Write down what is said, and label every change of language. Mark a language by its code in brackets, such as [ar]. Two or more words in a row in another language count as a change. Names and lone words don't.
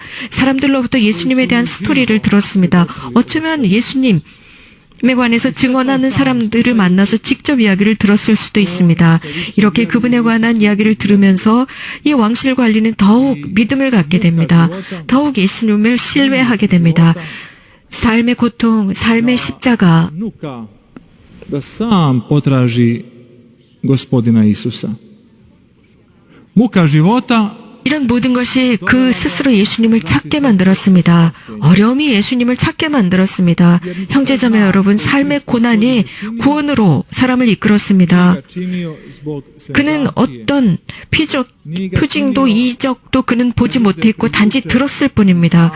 [ko] 사람들로부터 예수님에 대한 스토리를 들었습니다. 어쩌면 예수님에 관해서 증언하는 사람들을 만나서 직접 이야기를 들었을 수도 있습니다. 이렇게 그분에 관한 이야기를 들으면서 이 왕실 관리는 더욱 믿음을 갖게 됩니다. 더욱 예수님을 신뢰하게 됩니다. 삶의 고통, 삶의 십자가, [hr] da sam potraži gospodina Isusa. Muka života [ko] 이런 모든 것이 그 스스로 예수님을 찾게 만들었습니다. 어려움이 예수님을 찾게 만들었습니다. 형제자매 여러분, 삶의 고난이 구원으로 사람을 이끌었습니다. 그는 어떤 표징도 이적도 그는 보지 못했고 단지 들었을 뿐입니다.